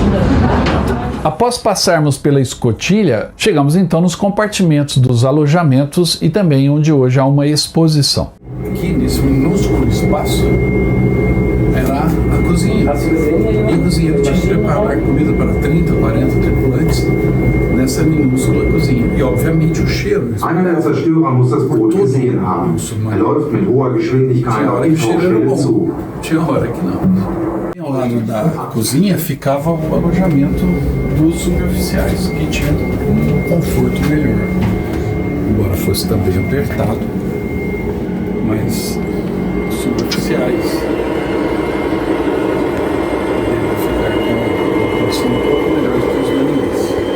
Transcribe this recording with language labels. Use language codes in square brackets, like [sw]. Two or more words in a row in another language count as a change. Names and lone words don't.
[pt] Após passarmos pela escotilha, chegamos então nos compartimentos dos alojamentos e também onde hoje há uma exposição. Aqui nesse minúsculo espaço era a cozinha. E a cozinha tinha que preparar comida para 30, 40 tripulantes nessa minúscula cozinha. E obviamente o cheiro. [de] Einer der Zerstörer muss das Boot gesehen haben. Läuft mit hoher Geschwindigkeit auf die Tauchstelle zu. [pt] Tinha hora que não. Ao lado da cozinha ficava o alojamento dos suboficiais, que tinham um conforto melhor. Embora fosse também apertado, mas suboficiais devem ficar com uma condição um pouco melhor do que os marinheiros.